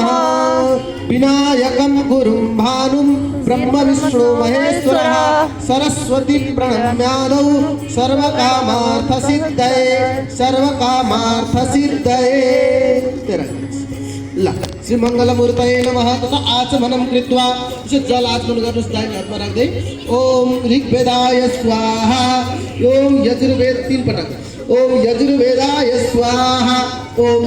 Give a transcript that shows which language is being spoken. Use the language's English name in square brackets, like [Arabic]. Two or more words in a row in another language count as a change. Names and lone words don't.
[Sanskrit] विनायकं गुरुं भानुं ब्रह्म विष्णु महेश्वरः, सरस्वती प्रणम्यादौ सर्वकामार्थ सिद्धये, सर्वकामार्थ सिद्धये। [Nepali] ल [Sanskrit] श्री मंगलमूर्तये नमः। तथा आचमनं कृत्वा [Nepali] जल आचमन गर्नुहोस् दाहिने हातमा राख्दै। [Sanskrit] ओम ऋग्वेदाय स्वाहा। ओम यजुर्वेद 3 पटक। ओम यजुर्वेदाय स्वाहा। ओम